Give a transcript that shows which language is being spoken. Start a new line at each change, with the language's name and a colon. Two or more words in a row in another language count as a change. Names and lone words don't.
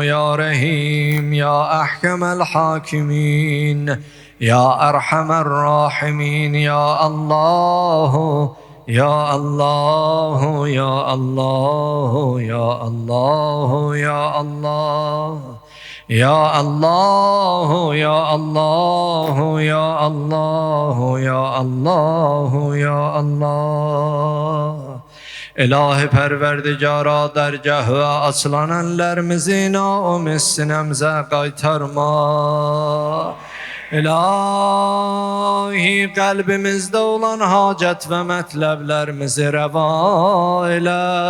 Arabic: يا رحيم يا أحكم الحاكمين يا أرحم الراحمين يا الله يا الله يا الله يا الله يا الله يا الله يا الله يا الله يا الله يا الله.
Azerbaijani: İlahi Pərverdigara dərgahı açılan əllərimizi naumid sinəmizə qaytarma. İlahi qəlbimizdə olan hacət və mətləblərimizi rəva elə.